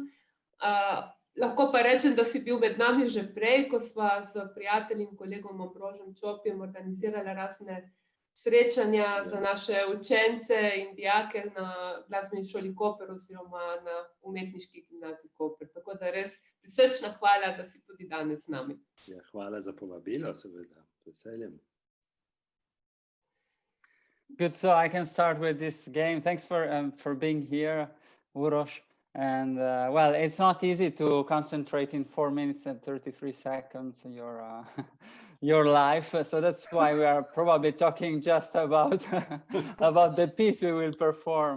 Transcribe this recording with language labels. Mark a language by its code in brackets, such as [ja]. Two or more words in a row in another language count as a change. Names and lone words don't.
[sl] Lahko pa rečem, da si bil med nami že prej, ko sva s prijateljem, kolegom Ambrožem Čopjem organizirala razne srečanja za naše učence in dijake na glasbeni šoli Koper oziroma na umetniški gimnaziji Koper. Tako da res prisrčna hvala, da si tudi danes z nami. Ja, hvala za povabilo, seveda, veseljem. [en] Good, so I can start with this game. Thanks for being here, Uroš. And well, it's not easy to concentrate in 4 minutes and 33 seconds your life. So that's why we are probably talking just about about the piece we will perform.